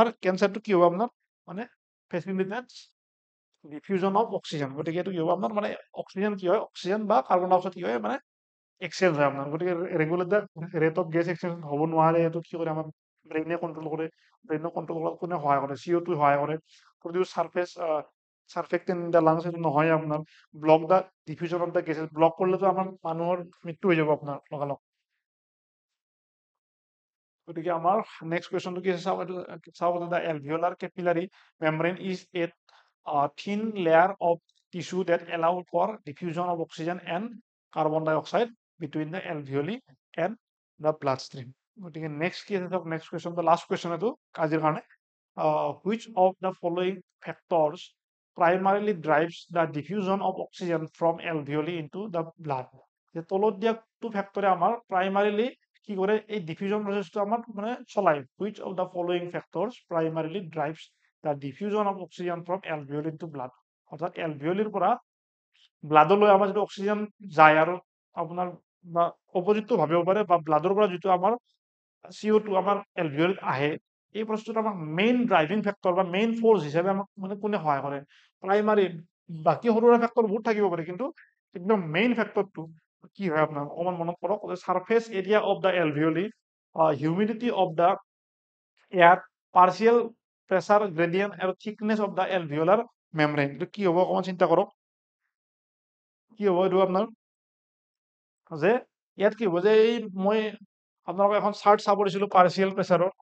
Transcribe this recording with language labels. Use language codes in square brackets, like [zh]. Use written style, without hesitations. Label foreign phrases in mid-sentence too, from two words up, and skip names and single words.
[as] কেঞ্চাৰটো কি হ'ব আপোনাৰ মানে [en] facilitates diffusion of oxygen [as] গতিকে এইটো কি হ'ব আপোনাৰ মানে অক্সিজেন কি হয় অক্সিজেন বা [en] carbon dioxide [as] কি হয় মানে এক্সচেঞ্জ হয় আপোনাৰ গতিকে [en] regulator rate of gas exchange [as] হ'ব নোৱাৰে এইটো কি কৰে আমাৰ ব্ৰেইনে কণ্ট্ৰল কৰে ব্ৰেইনক কণ্ট্ৰল কৰাত কোনে সহায় কৰে CO2 সহায় কৰে [en] produce surface surfactant in the lungs [as] এইটো নহয় আপোনাৰ [en] block the diffusion of the gases [as] ব্লক কৰিলেতো আমাৰ মানুহৰ মৃত্যু হৈ যাব আপোনাৰ লগালগ গতিকে আমাৰ নেক্সট কুৱেশ্যনটো কি আছে চাওক এইটো চাওক [en] the alveolar capillary membrane is a thin layer of tissue that allow for diffusion of oxygen and carbon dioxide between the alveoli and the bloodstream [as] গতিকে নেক্সট কি আছে চাওক নেক্সট কুৱেশ্যন দ্য লাষ্ট কুৱেশ্যন এইটো আজিৰ কাৰণে [en] which of the following factors primarily drives the diffusion of oxygen from alveoli into the blood [as] যে তলত দিয়া কোনটো ফেক্টৰে আমাৰ প্ৰাইমাৰিলি কি কৰে এই ডিফিউজন প্ৰচেছটো আমাৰ মানে চলাই [en] which of the following factors primarily drives the diffusion of oxygen from alveoli into blood [as] অৰ্থাৎ এলভিঅলিৰ পৰা ব্লাডলৈ আমাৰ যিটো অক্সিজেন যায় আৰু আপোনাৰ বা অপজিতটো ভাবিব পাৰে বা ব্লাডৰ পৰা যিটো আমাৰ CO2 আমাৰ এলভিঅলিত আহে এই বস্তুটো আমাক [en] main driving factor [as] বা [en] main force [as] হিচাপে আমাক মানে কোনে সহায় কৰে প্ৰাইমাৰী বাকী সৰু সুৰা ফেক্টৰ বহুত থাকিব পাৰে কিন্তু একদম মেইন ফেক্টৰটো কি হয় আপোনাৰ অকণমান মনত কৰক [en] surface area of the alveoli humidity of the air partial pressure gradient [as] আৰু [en] thickness of the alveolar membrane [as] এইটো কি হ'ব অকণমান চিন্তা কৰক কি হ'ব এইটো আপোনাৰ যে ইয়াত কি হ'ব যে এই মই আপোনালোকক এখন চাৰ্ট চাব দিছিলোঁ পাৰ্চিয়েল প্ৰেচাৰৰ